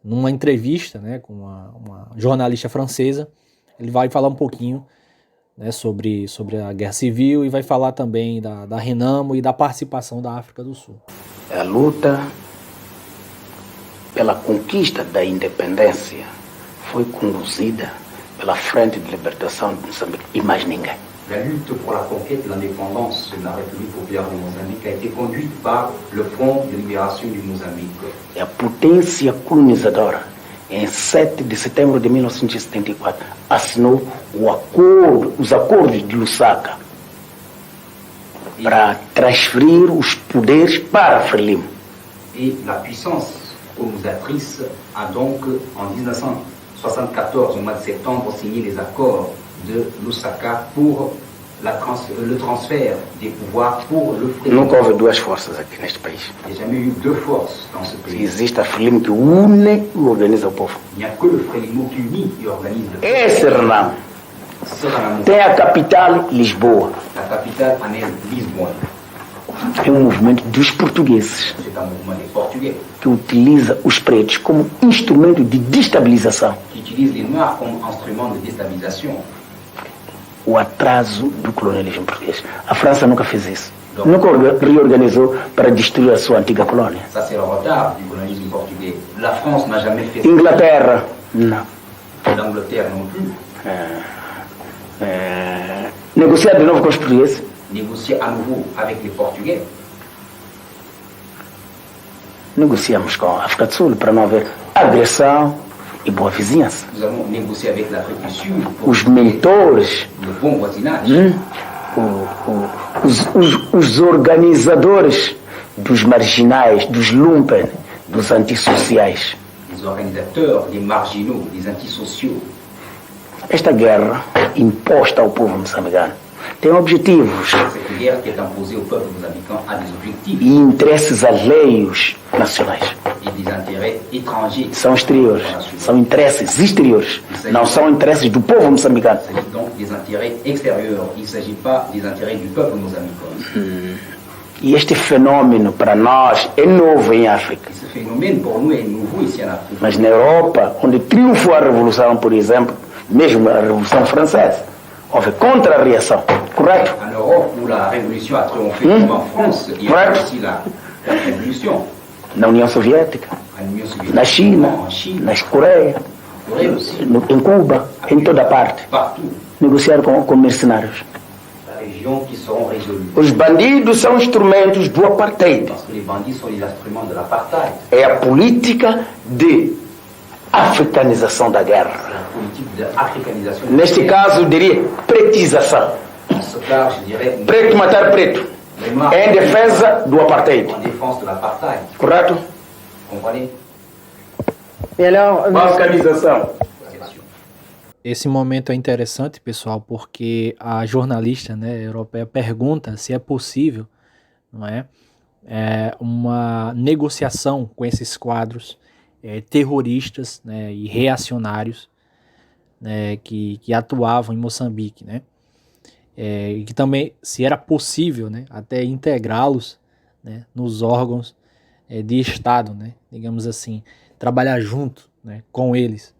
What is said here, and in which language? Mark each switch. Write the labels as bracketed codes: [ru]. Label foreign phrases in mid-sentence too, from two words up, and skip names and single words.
[pt] numa entrevista, né, com uma jornalista francesa, ele vai falar um pouquinho, né, sobre a Guerra Civil e vai falar também da Renamo e da participação da África do Sul. A luta pela conquista da independência foi conduzida pela Frente de Libertação de Moçambique e mais ninguém. [fr] La lutte pour la conquête de l'indépendance de la République populaire du Mozambique a été conduite par le Front de libération du Mozambique. [pt] A potência colonizadora, em 7 de setembro de 1974, assinou os acordos de Lusaka para transferir os poderes para Frelimo. [fr] Et la puissance colonisatrice a donc, en 1974, au mois de septembre, signé les accords de Lusaka pour le transfert des pouvoirs pour le Frelimo. [pt] Nunca houve duas forças aqui neste país. [fr] Il n'y a jamais eu deux forces dans ce pays. [pt] Existe a Frelimo que une e organiza o povo. [fr] Il n'y a que le Frelimo qui unit et organise le peuple. [pt] Esse Renamo Renamo, tem a capital Lisboa. [fr] la capitale en est Lisbonne. [pt] É um movimento dos portugueses [fr] C'est un mouvement des Portugais [pt] que utiliza os pretos como instrumento de destabilização. [fr] qui utilise les Noirs comme instrument de déstabilisation. [pt] O atraso do colonialismo português. A França nunca fez isso. Nunca reorganizou para destruir a sua antiga colônia. [fr] Ça, c'est le retard du colonialisme portugais. La France n'a jamais fait ça. [pt] Inglaterra, não. [fr] L'Angleterre non plus. [pt] Negociar de novo com os portugueses. [fr] Négocier à nouveau avec les Portugais. [pt] Negociamos com a África do Sul para não haver agressão e boa vizinhança. [fr] Nous avons négocié avec l'Afrique du Sud pour [pt] Os mentores, [fr] le bon voisinage. [pt] os organizadores dos marginais, dos lumpen, dos antissociais. [fr] Les organisateurs, les marginaux, les antisociaux. [pt] Esta guerra imposta ao povo moçambicano tem objetivos [fr] Cette guerre qui est imposée au peuple mozambicain a des objectifs [pt] e interesses alheios nacionais. [fr] et des intérêts étrangers. [pt] São exteriores, são interesses exteriores, não são interesses do povo moçambicano. [fr] Il s'agit donc des intérêts extérieurs. Il ne s'agit pas des intérêts du peuple mozambicain. [pt] E este fenômeno para nós é novo em África. [fr] Et ce phénomène, pour nous, est nouveau ici en Afrique. [pt] Mas na Europa, onde triunfou a Revolução, por exemplo, mesmo a Revolução Francesa, houve contra-reação, correto? [fr] En Europe, où la révolution a triomphé, comme en France, il y a Ouais. aussi la révolution. [pt] Na União Soviética, [fr] En Union soviétique, [pt] na China, [fr] en Chine, [pt] na Coreia, [fr] en Corée aussi, [pt] em Cuba, em toda parte. [fr] partout. [pt] Negociar com mercenários. [fr] Régions qui seront résolues. [pt] Os bandidos são instrumentos do apartheid. [fr] Parce que les bandits sont les instruments de l'apartheid. [pt] É a política de africanização da guerra. [fr] La politique d'africanisation. [pt] Neste caso, eu diria pretização. [fr] En ce cas, je dirais, [pt] Preto matar preto. [fr] les Noirs [pt] Em defesa do apartheid. [fr] en défense de l'apartheid. [pt] Correto? [fr] Comprenez? [pt] Balcanização. Esse momento é interessante, pessoal, porque a jornalista, né, europeia pergunta se é possível, não é, uma negociação com esses quadros terroristas, né, e reacionários, né, que atuavam em Moçambique, né, e que também, se era possível, né, até integrá-los, né, nos órgãos de Estado, né, digamos assim, trabalhar junto, né, com eles, né?